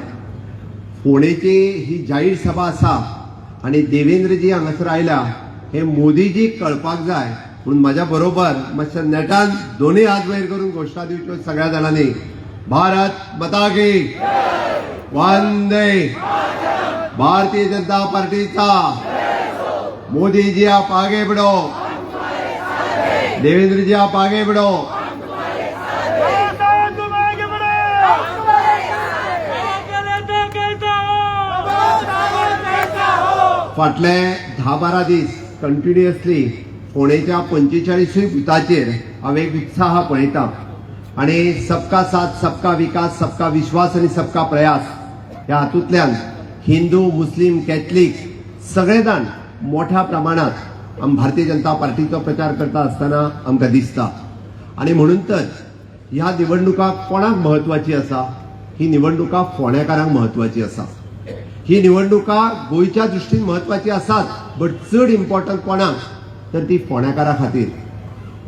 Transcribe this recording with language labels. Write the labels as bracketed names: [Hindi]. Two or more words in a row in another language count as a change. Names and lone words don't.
[Konkani] फोंडेची ही जाहीर सभा आसा आनी देवेंद्रजी हांगासर आयल्या हे मोदीजीक कळपाक जाय म्हणून म्हाज्या बरोबर मातशे नेटान दोनूय हात वयर करून घोशणा दिवच्यो सगळ्या जाणांनी. [Hindi] भारत माता की वंदे. भारतीय जनता पार्टीचा मोदी जी आप आगे बढ़ो, देवेंद्र जी आप आगे बढ़ो. [Konkani] फाटले 10-12 दीस कंटिन्युअसली फोंडेच्या 45 बुथाचेर हांव एक उत्साह पळयता आणि [Hindi] सबका साथ, सबका विकास, सबका विश्वास [Konkani] आणि [Hindi] सबका प्रयास [Konkani] ह्या हातूंतल्यान हिंदू, मुस्लिम, कॅथलीक सगळे जाण मोठ्या प्रमाणात भारतीय जनता पार्टीचो प्रचार करता आसतना आमकां दिसता. आणि म्हणूनच ह्या निवडणुका कोणाक महत्वाची आसा? ही निवडणुका फोंडेकारांक महत्वाची आसा. ही निवडणुका गोंयच्या दृश्टीन महत्वाची आसात, बट चड इम्पॉर्टंट कोणाक तर ती फोंडेकारा खातीर.